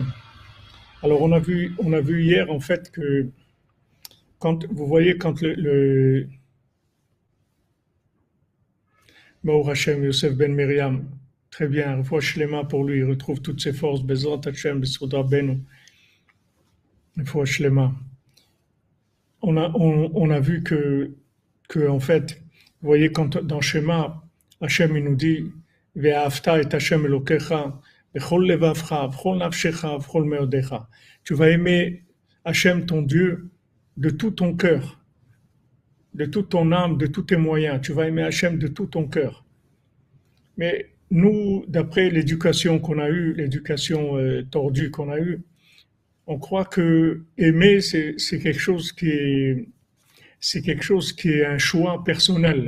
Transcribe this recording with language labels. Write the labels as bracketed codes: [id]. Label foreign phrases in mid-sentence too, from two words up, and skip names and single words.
[fr] Alors on a vu hier en fait que quand vous voyez quand le [he] ברוך השם, [fr] Yosef Ben Miriam, très bien, [he] רפואה שלמה [fr] pour lui, il retrouve toutes ses forces, [he] בעזרת השם, בזכות רבנו, רפואה שלמה. [fr] On a vu que en fait, vous voyez quand dans Shema, Hashem il nous dit [he] ואהבת את השם אלוקיך בכל לבבך בכל נפשך בכל מאודך. [fr] Tu vas aimer Hashem ton Dieu de tout ton cœur, de toute ton âme, de tous tes moyens. Tu vas aimer Hashem de tout ton cœur. Mais nous, d'après l'éducation qu'on a eue, l'éducation tordue qu'on a eue, on croit que aimer, c'est quelque chose qui est un choix personnel.